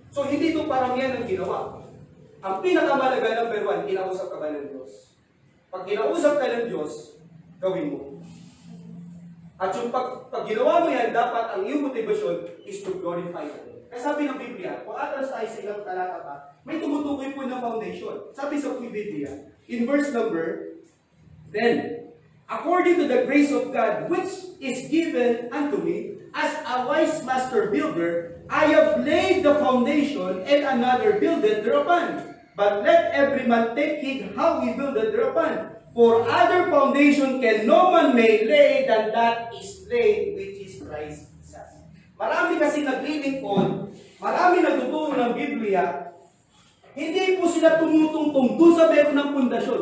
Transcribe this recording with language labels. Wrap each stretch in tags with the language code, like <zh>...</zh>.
<tl>So hindi ito parang yan ang ginawa. Ang pinakamalaga, number 1, kinausap ka ba ng Diyos? Pag kinausap ka ng Diyos, gawin mo. At yung pag ginawa mo yan, dapat ang iyong motivasyon is</tl> <en>to glorify God.</en> <tl>Kasi sabi ng Biblia, kung atras tayo sa ilang talata pa, may tumutukoy po ng foundation. Sabi sa Biblia,</tl> <en>in verse number 10, according to the grace of God, which is given unto me, as a wise master builder, I have laid the foundation, and another buildeth thereupon. But let every man take heed how he buildeth thereupon. For other foundation can no man may lay than that is laid, which is Christ Jesus.</en> <tl>Marami kasi naglilingkod, marami nagtuturo ng Biblia, hindi po sila tumutungtong doon sa meron ng pundasyon.</tl>